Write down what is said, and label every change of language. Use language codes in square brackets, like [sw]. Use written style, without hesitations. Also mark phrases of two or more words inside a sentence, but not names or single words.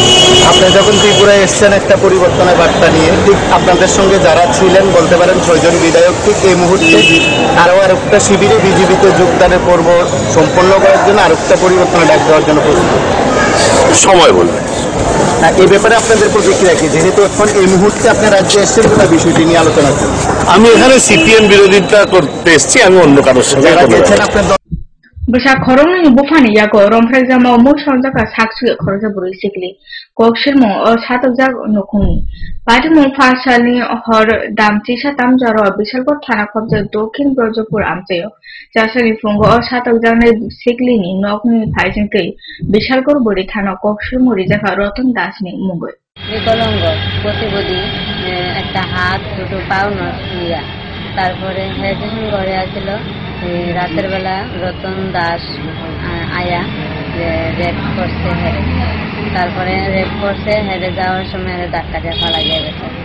[bn] আপনি যখন ত্রিপুরায় এসছেন একটা পরিবর্তনের বার্তা নিয়ে, ঠিক আপনাদের সঙ্গে যারা ছিলেন বলতে পারেন 6 জন বিধায়ক ঠিক এই মুহূর্তে আরো আরেকটা শিবিরে বিজেপিতে যোগদানের পর্ব সম্পন্ন করার জন্য আরেকটা পরিবর্তনের ডাক দেওয়ার জন্য প্রস্তুত। সময় বলবে। এই ব্যাপারে আপনাদের প্রতিক্রিয়া কি, যেহেতু এখন এই মুহূর্তে আপনার রাজ্যে এসছেন গোটা বিষয়টি নিয়ে আলোচনা করুন। আমি এখানে সিপিএম বিরোধিতা করতে এসেছি, আমি অন্য কারোর সঙ্গে [trp] Basa khorong bufani yago romfrek jama mo sonjaka saksu khoroja buri sikli kokshir mo satok jak nokuni pati mo phasali hor damchi satam jaro bishalpur thana khobja dokhin brojopur amcheyo jasari fungo satok jane sikli ni nokni phaijingkei bishalpur buri thana kokshir mo rijaka roton dasni mugoi [bn] বিকলাঙ্গ প্রতিবদী একটা হাত দুটো পাও নয়া তারপরে হেডেশন ঘরে আসছিল রাতের বেলা রতন দাস আয়া রেপ করছে হেরে, তারপরে রেপ করছে হেরে যাওয়ার সময় ধাক্কা দিয়ে ফালা গিয়ে গেছে।